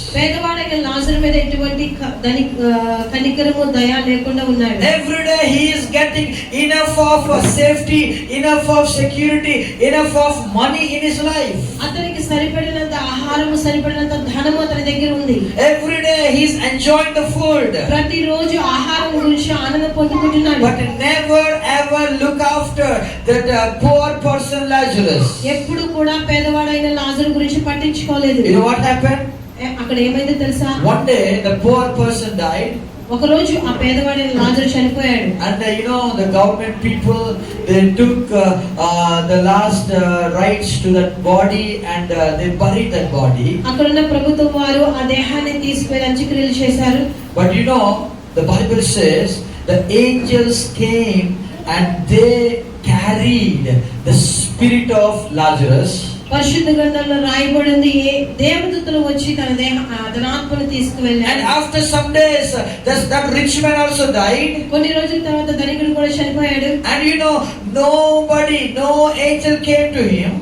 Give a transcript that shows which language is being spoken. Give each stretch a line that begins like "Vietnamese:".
Telugu: పేదవాడైన లాజరు మీద ఎటువంటి కనికరము దయ లేకుండా ఉన్నాడు.
English: Every day he is getting enough of safety, enough of security, enough of money in his life.
Telugu: అతనికి సరిపడినంత ఆహారం, ఆహారము సరిపడినంత ధనము అతని దగ్గర ఉంది.
English: Every day he is enjoying the food.
Telugu: ప్రతిరోజు ఆహారం గురించి ఆనందం పొందుకుంటున్నాడు.
English: But never ever look after that poor person Lazarus.
Telugu: ఎప్పుడు కూడా పేదవాడైన లాజరు గురించి పట్టించుకోలేదు.
English: You know what happened?
Telugu: అక్కడ ఏమైందో తెలుసా?
English: One day the poor person died.
Telugu: ఒక రోజు ఆ పేదవాడైన లాజరు చనిపోయాడు.
English: And you know the government people, they took the last rites to that body and they buried that body.
Telugu: అక్కడున్న ప్రభుత్వం వారు ఆ దేహాన్ని తీసుకువెళ్ళి అంత్యక్రియలు చేశారు.
English: But you know the Bible says the angels came and they carried the spirit of Lazarus.
Telugu: పరిశుద్ధ గ్రంథంలో రాయబడింది, దేవదూతలు వచ్చి తన ఆత్మను తీసుకువెళ్ళారు.
English: And after some days that rich man also died.
Telugu: కొన్ని రోజుల తర్వాత ధనికుడు కూడా చనిపోయాడు.
English: And you know no angel came to him.